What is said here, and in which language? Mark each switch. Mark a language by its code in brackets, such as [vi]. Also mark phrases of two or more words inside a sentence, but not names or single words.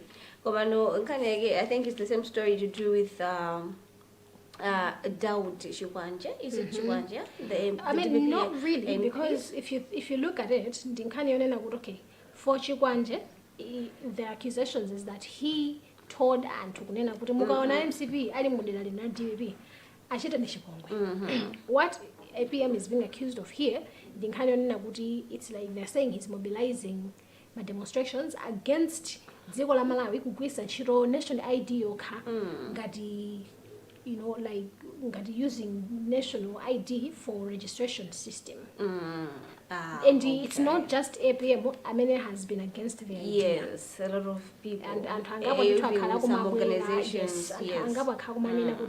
[en] I think it's the same story to do with Daud Chikwanje. Is it Chikwanje? I mean, not really, because if you look at it, okay, for Chikwanje, the accusations is that he told and [ny] tukunena kuti mukaona MCP ali mudela lina DPP achita nishipongwe. [en] What APM is being accused of here, it's like they're saying he's mobilizing my demonstrations against [ny] dziko la Malawi kugwisa ntchito [en] national ID [ny] yokha ngati [en] like using national ID for registration system. And it's not just APM. I mean, it has been against the idea. Yes, a lot of people. And some organizations. Yes.